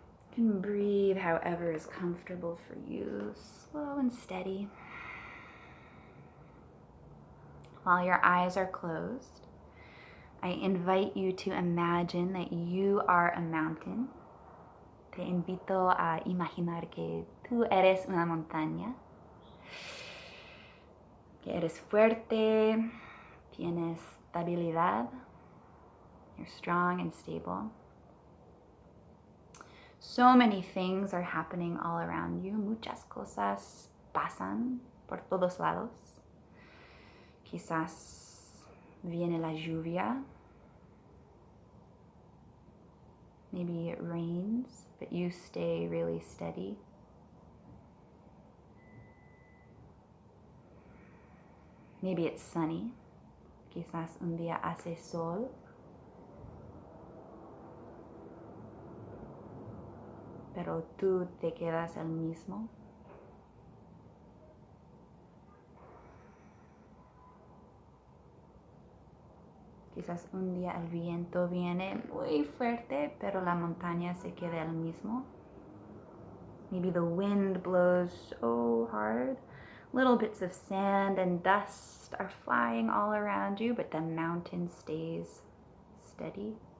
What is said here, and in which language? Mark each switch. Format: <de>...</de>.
<en>You can breathe however is comfortable for you, slow and steady. While your eyes are closed, I invite you to imagine that you are a mountain.</en> <es>Te invito a imaginar que tú eres una montaña. Que eres fuerte, tienes estabilidad.</es> <en>You're strong and stable. So many things are happening all around you.</en> <es>Muchas cosas pasan por todos lados. Quizás viene la lluvia.</es> <en>Maybe it rains, but you stay really steady. Maybe it's sunny.</en> <es>Quizás un día hace sol. Pero tú te quedas el mismo. Quizás un día el viento viene muy fuerte, pero la montaña se queda el mismo.</es> <en>Maybe the wind blows so hard. Little bits of sand and dust are flying all around you, but the mountain stays steady.</en>